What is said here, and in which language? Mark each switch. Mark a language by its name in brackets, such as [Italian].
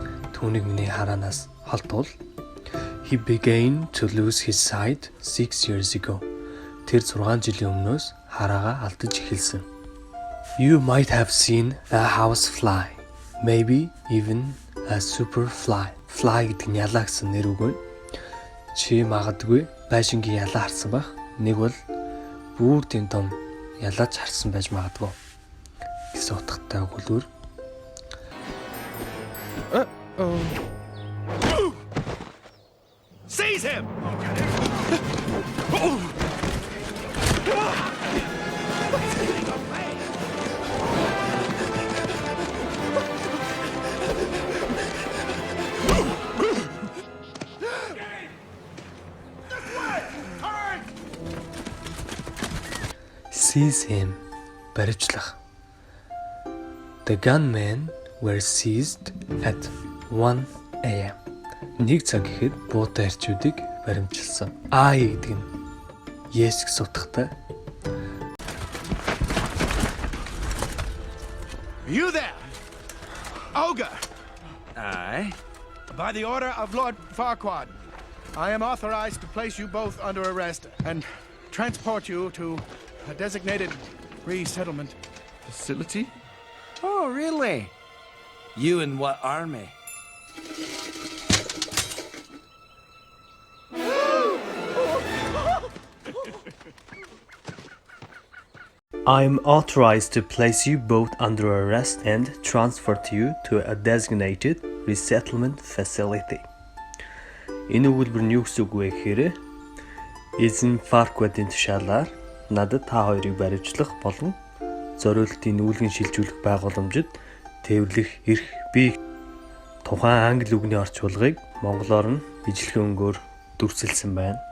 [Mongolian] Түүнийг миний хараанаас холдвол [English] he began to lose his sight 6 years ago. [Mongolian] Тэр 6 жилийн өмнөөс хараагаа алдаж эхэлсэн. [English] You might have seen a house fly, maybe even a super fly. [Mongolian] Fly гэдэг нь ялаа гэсэн нэр үг. Чи магадгүй байшингийн ялаа харсан байх. Нэг бол бүр тийм том ялаач харсан байж магадгүй гэсэн утгатай өгүүлбэр. [English] Seize him! Seize him. [Mongolian] Баривчлах. [English] The gunmen were seized at 1 a.m. [Mongolian] Нэг цаг гэхэд буутай эрчүүдийг баримчилсан. I гэдэг нь Yes гэсэн утгатай. [English] You there, ogre! Aye. By the order of Lord Farquaad, I am authorized to place you both under arrest and transport you to a designated resettlement Facility? Oh, really? You in what army? I'm authorized to place you both under arrest and transport you to a designated resettlement facility. [Mongolian] Энэ өгүүлбэр нь юу гэсэн үг вэ гэхээр эзэн Farquaad-ийн тушаалаар надад та хоёрыг баривчлах болон зориултын нүүлгэн шилжүүлэх байгууламжид тээвэрлэх эрх бий. Тухайн англи үгний орчуулгыг монголоор нь ижилхэн өнгөөр дүрсэлсэн байна.